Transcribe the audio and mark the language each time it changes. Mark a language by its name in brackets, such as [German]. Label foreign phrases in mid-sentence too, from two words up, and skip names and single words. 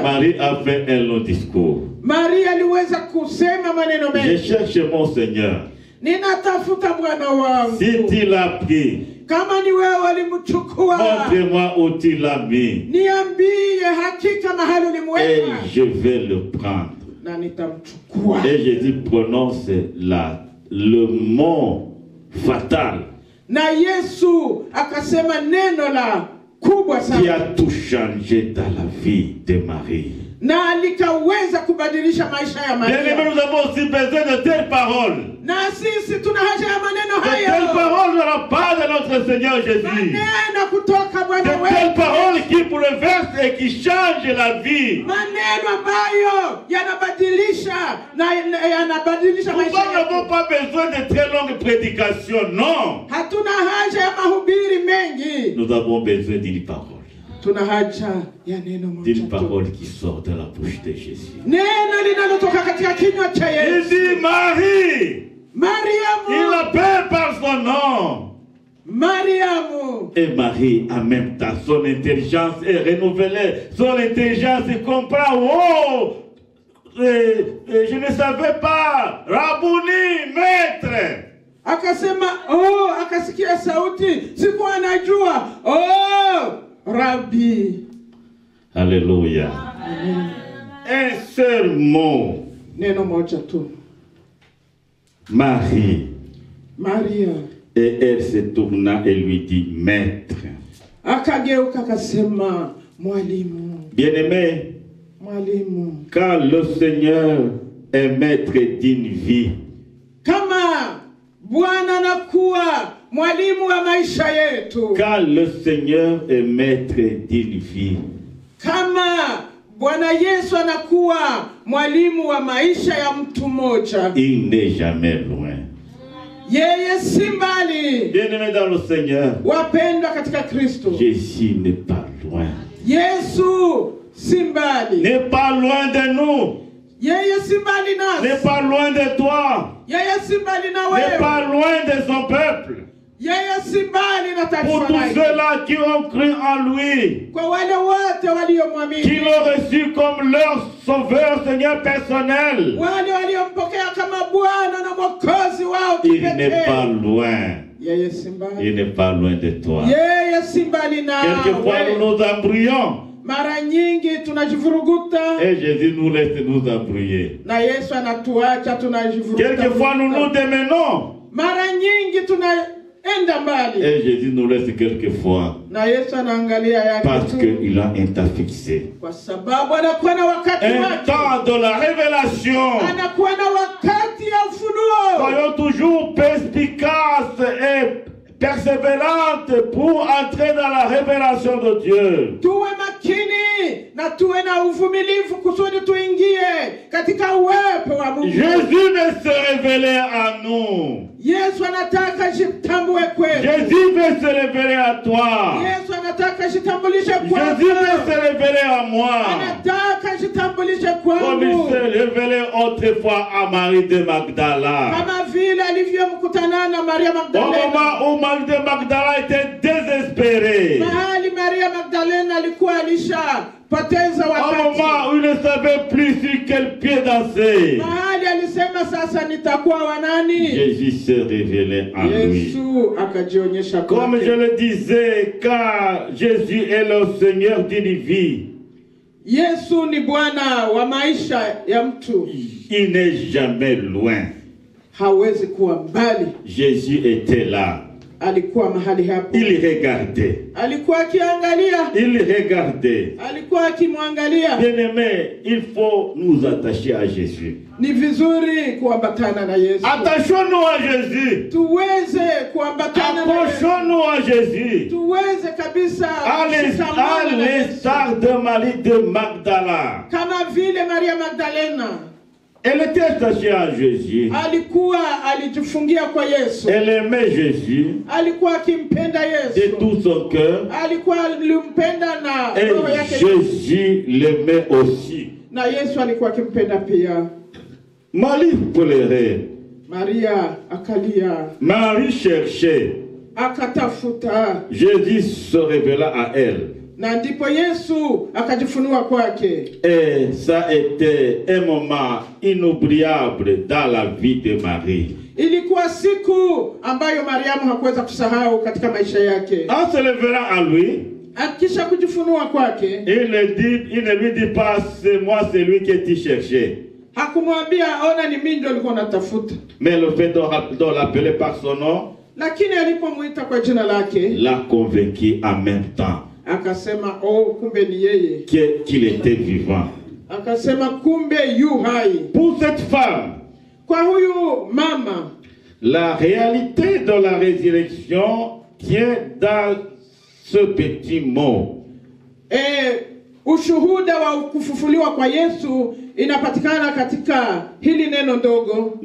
[French] Marie a fait un long discours. [Swahili] Maria aliweza kusema maneno [French] Je [Swahili] mengi. [French] cherche mon Seigneur. [Swahili] Ninatafuta Bwana wangu. [French] Si tu l'as pris, [Swahili] Kama ni wewe ulimchukua, [French] montre-moi où tu l'as mis. [Swahili] niambie hakika mahali [French] Et [Swahili] ulimweka [French] je vais le prendre. [Swahili] na nitamchukua. [French] Et Jésus prononce le mot fatal [Swahili] Na Yesu akasema neno la kubwa [French] qui [Swahili] sana [French] a tout changé dans la vie de Marie. [Swahili] na likaweza kubadilisha maisha ya [French] Bien-aimés, [Swahili] Maria. [French] nous avons aussi besoin de telles paroles. [Swahili] Na sisi tuna haja ya maneno [French] De telles [Swahili] hayo. [French] paroles de la part de notre Seigneur Jésus. [Swahili] Maneno kutoka [French] De [Swahili] Bwana [French] telles [Swahili] wetu. [French] paroles qui bouleversent et qui changent la vie. [Swahili] Maneno ambayo yanabadilisha na yanabadilisha [French] Nous [Swahili] maisha [French] n'avons [Swahili] yetu. [French] pas besoin de très longues prédications, non. [Swahili] Hatuna haja ya mahubiri mengi. [French] Nous avons besoin d'une parole. [Swahili] Tuna haja ya neno moja [French] D'une [Swahili] tu. [French] parole qui sort de la bouche de Jésus. [Swahili] Neno linalotoka katika kinywa cha [French] Il [Swahili] Yesu. [French] dit Marie. Il [Swahili] Mariamu. [French] l'appelle par son nom. [Swahili] Mariamu. [French] Et Marie, en même temps, son intelligence est renouvelée. Son intelligence comprend. Oh, je ne savais pas. Rabouni, maître. [Swahili] Akasema, oh, akasikia sauti. Sikuwa anajua. Oh, Rabbi. [French] Alléluia. Un seul mot. [Swahili] Neno moja tu. [French] Marie. [Swahili] Maria. [French] Et elle se tourna et lui dit, maître. [Swahili] Akageuka akasema, mwalimu. [French] Bien-aimé, [Swahili] mwalimu. [French] Car le Seigneur est maître d'une vie. [Swahili] Kama Bwana anakuwa mwalimu wa maisha yetu. [French] Car le Seigneur est maître d'une vie. [Swahili] Kama Bwana Yesu anakuwa mwalimu wa maisha ya mtu mmoja. [French] Il n'est jamais loin. [Swahili] Yeye si mbali. [French] Bien-aimés dans le Seigneur, [Swahili] Wapendwa katika Kristo. [French] Jésus n'est pas loin. [Swahili] Yesu si mbali. [French] N'est pas loin de nous. [Swahili] Yeye si mbali nasi. [French] N'est pas loin de toi. [Swahili] Yeye si mbali na [French] N'est [Swahili] wewe. [French] pas loin de son peuple. [Swahili] Yeye si mbali na [French] Pour [Swahili] taifa [French] tous [Swahili] lake. [French] ceux-là qui ont cru en lui, [Swahili] Kwa wale wote waliomwamini. [French] qui l'ont reçu comme leur sauveur, Seigneur personnel, [Swahili] Wale waliompokea kama Bwana na Mwokozi wao [French] il n'est pas [Swahili] kipekee. [French] loin. [Swahili] Yeye si mbali. [French] Il n'est pas loin de toi. [Swahili] Yeye si mbali [French] Quelquefois, nous [Swahili] nawe. [French] nous embrouillons. [Swahili] Mara nyingi tunajivuruguta [French] Et Jésus nous laisse nous embrouiller. [Swahili] na Yesu anatuacha tunajivuruguta. [French] Quelquefois, nous nous démenons. [Swahili] Mara nyingi tunaenda mbali [French] Et Jésus nous laisse quelquefois. [Swahili] na Yesu anaangalia yake [French] Parce [Swahili] tu, [French] qu'il a un temps fixé. [Swahili] kwa sababu anakuwa na wakati [French] Un [Swahili] wake, [French] temps de la révélation. [Swahili] anakuwa na wakati ya ufunuo. [French] Soyons toujours perspicaces et persévérantes pour entrer dans la révélation de Dieu. [Swahili] Tuwe makini na tuwe na uvumilivu kusudi tuingie katika uwepo wa Mungu. [French] Jésus veut se révéler à nous. [Swahili] Yesu anataka jitambue kwetu. [French] Jésus veut se révéler à toi. [Swahili] Yesu anataka jitambulishe [French] Jésus [Swahili] kwetu. [French] veut se révéler à moi. [Swahili] Anataka jitambulishe [French] Comme il [Swahili] kwangu. [French] s'est révélé autrefois à Marie de Magdala. [Swahili] Kama vile alivyomkutana na Maria [French] Au [Swahili] Magdalena. [French] moment où Marie de Magdala était désespérée. [Swahili] Mahali Maria Magdalena alikuwa alishapoteza [French] Au [Swahili] wakati. [French] moment où il ne savait plus sur quel pied danser. [Swahili] Mahali alisema sasa nitakuwa wa nani? [French] Jésus s'est révélé en lui. [Swahili] Yesu akajionyesha [French] Comme [Swahili] kwake. [French] je le disais, car Jésus est le Seigneur d'une vie, [Swahili] Yesu ni Bwana wa maisha ya mtu. [French] il n'est jamais loin. [Swahili] Hawezi kuwa mbali. [French] Jésus était là. [Swahili] Alikuwa mahali hapo. [French] Il regardait. [Swahili] Alikuwa akiangalia. [French] Il regardait. [Swahili] Alikuwa akimwangalia. [French] Bien-aimés, il faut nous attacher à Jésus. [Swahili] Ni vizuri kuambatana na Yesu. [French] Attachons-nous à Jésus. [Swahili] Tuweze kuambatana na Yesu. [French] Accrochons-nous à Jésus. [Swahili] Tuweze kabisa [French] À [Swahili] kushikamana na Yesu. [French] l'instar de Marie de Magdala. [Swahili] Kama vile Maria Magdalena [French] Elle était attachée à Jésus. [Swahili] alikuwa alijifungia kwa Yesu. [French] Elle aimait Jésus [Swahili] Alikuwa akimpenda [French] de [Swahili] Yesu. [French] tout son cœur. [Swahili] Alikuwa alimpenda na [French] Et [Swahili] roho yake. [French] Jésus l'aimait aussi. [Swahili] Na Yesu alikuwa akimpenda pia. [French] Marie pleurait. [Swahili] Maria akalia, [French] Marie cherchait. [Swahili] akatafuta, [French] Jésus se révéla à elle. [Swahili] na ndipo Yesu akajifunua kwake. [French] Et ça a été un moment inoubliable dans la vie de Marie. [Swahili] Ilikuwa siku ambayo Mariamu hakuweza kusahau katika maisha yake. [French] En se révélant à lui, [Swahili] Akisha kujifunua kwake, [French] il ne lui dit pas c'est moi celui que tu cherchais. [Swahili] hakumwambia ona ni mimi ndio nilikuwa natafuta. [French] Mais le fait de l'appeler par son nom [Swahili] Lakini alipomuita kwa jina lake, [French] l'a convaincu en même temps [Swahili] akasema oh, kumbe ni yeye. [French] qu'il était vivant. [Swahili] Akasema kumbe yu hai. [French] Pour cette femme, [Swahili] Kwa huyu mama, [French] la réalité de la résurrection tient dans ce petit mot. [Swahili] ushuhuda wa kufufuliwa kwa Yesu inapatikana katika hili neno ndogo